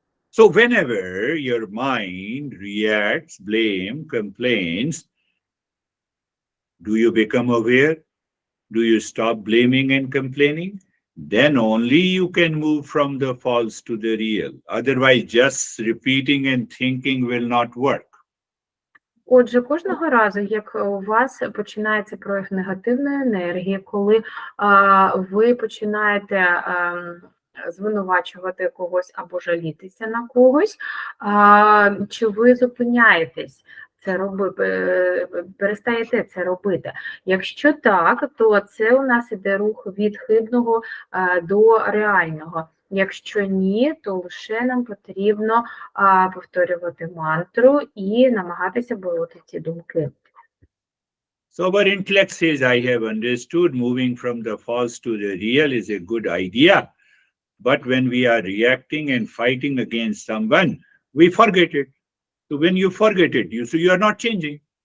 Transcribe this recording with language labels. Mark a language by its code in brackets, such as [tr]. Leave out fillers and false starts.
[en] So whenever your mind reacts, blame, complains, do you become aware? Do you stop blaming and complaining? Then only you can move from the false to the real. Otherwise, just repeating and thinking will not work. [uk] Отже, кожного разу, як у вас починається прояв негативної енергії, коли ви починаєте звинувачувати когось або жалітися на когось, чи ви зупиняєтесь це робити, перестаєте це робити? Якщо так, то це у нас іде рух від хибного до реального. Якщо ні, то лише нам потрібно повторювати мантру і намагатися бороти ці думки. [en] So our intellect says, I have understood moving from the false to the real is a good idea. But when we are reacting and fighting against someone, we forget it. So when you forget it, you are not changing.